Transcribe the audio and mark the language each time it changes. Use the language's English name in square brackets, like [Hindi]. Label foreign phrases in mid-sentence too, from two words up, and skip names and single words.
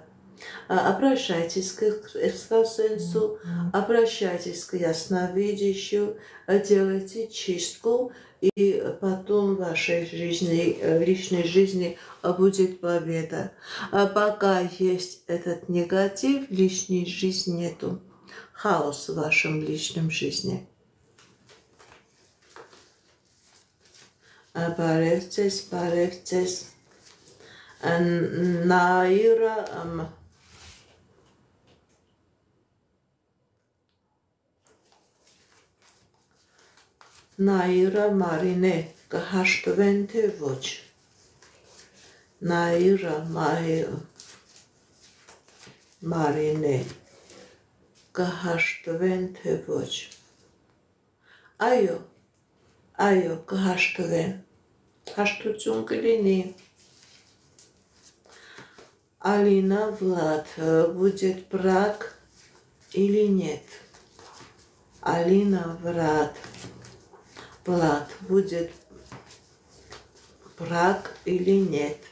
[Russian] Обращайтесь к экстрасенсу, обращайтесь к ясновидящему, делайте чистку, и потом в вашей жизни, личной жизни будет победа. Пока есть этот негатив, личной жизни нету. Хаос в вашем личном жизни. [Armenian] Բարև ձեզ, Նաիրա Մարինե, կհաշտվեն թե ոչ։ Նաիրա Մարինե, կհաշտվեն թե ոչ։ Այո, կհաշտվեն։ Հաշտություն կլինի։ [Russian] Алина Влад, будет брак или нет? Алина Влад, будет брак или нет?